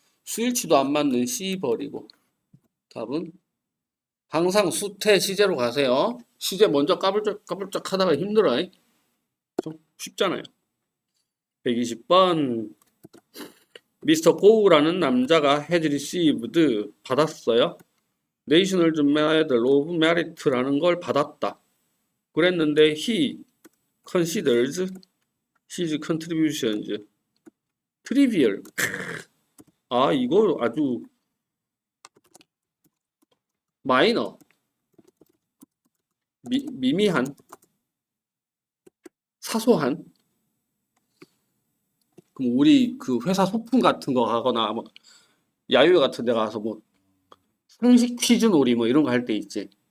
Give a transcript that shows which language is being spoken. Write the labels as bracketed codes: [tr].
[ko] 수일치도 안 맞는 C 버리고 답은 항상 수태 시제로 가세요. 시제 먼저 까불짝 하다가 힘들어요. 좀 쉽잖아요. 120번 미스터 고우라는 남자가 [en] has received [ko] 받았어요. National Medal of Merit라는 걸 받았다. 그랬는데 [en] he considers his contributions trivial. [ko] 이거 아주 마이너 미미한 사소한 그럼 우리 그 회사 소품 같은 거 하거나 뭐 야유회 같은 데 가서 뭐 상식 퀴즈 놀이 뭐 이런 거 할 때 있지